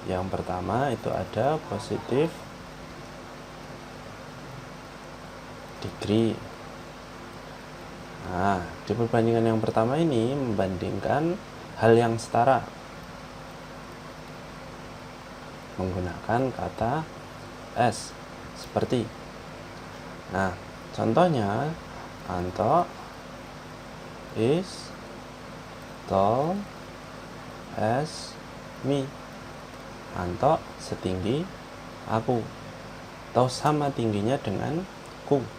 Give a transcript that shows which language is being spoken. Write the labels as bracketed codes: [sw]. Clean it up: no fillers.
[id] Yang pertama itu ada positive degree. Nah, di perbandingan yang pertama ini membandingkan hal yang setara menggunakan kata as, seperti. Nah, contohnya [en] Anto is tall as me. [id] Anto setinggi aku atau sama tingginya dengan ku.